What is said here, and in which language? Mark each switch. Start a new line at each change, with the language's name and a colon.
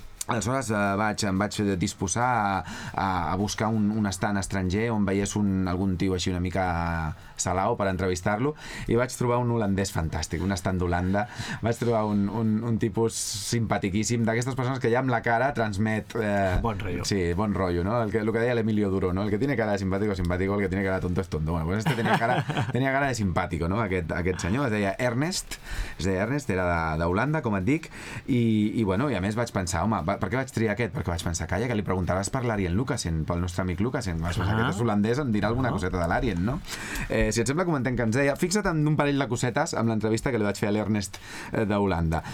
Catalan: Aleshores em vaig disposar a buscar un estant estranger on veiés algun tio així una mica salao per entrevistar-lo, i vaig trobar un holandès fantàstic, un estant d'Holanda. Vaig trobar un tipus simpatiquíssim, d'aquestes persones que ja amb la cara transmet... Bon rotllo. Sí, bon rotllo, no? El que deia l'Emilio Duro, no?
Spanish: El que tiene cara de simpático, simpático, el que tiene cara de tonto, es tonto. Bueno, pues este tenia cara de simpático, no?
Catalan: Aquest senyor es deia Ernest, era d'Holanda, com et dic, i bueno, i a més vaig pensar, home, per què vaig triar aquest? Perquè vaig pensar, calla, que li preguntaràs per l'Arjen Lucassen, pel nostre amic Lucassen. Aquest és holandès, em dirà alguna coseta de l'Arjen, no? Si et sembla, comentem que ens deia... Fixa't en un parell de cosetes amb l'entrevista que li vaig fer a l'Ernest d'Holanda.